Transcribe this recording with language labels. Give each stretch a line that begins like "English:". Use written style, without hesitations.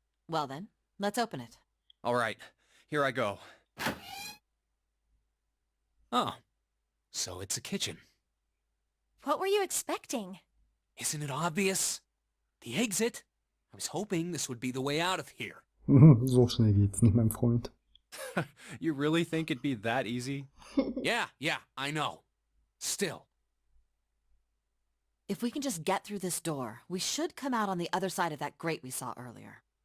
English: Well then, let's open it. Alright, here I go. Oh. So it's a kitchen. What were you expecting? Isn't it obvious? The exit. I was hoping this would be the way out of here.
German: So schnell geht's nicht, mein Freund.
English: You really think it'd be that easy? Yeah, I know. Still. If we can just get through this door, we should come out on the other side of that grate we saw earlier.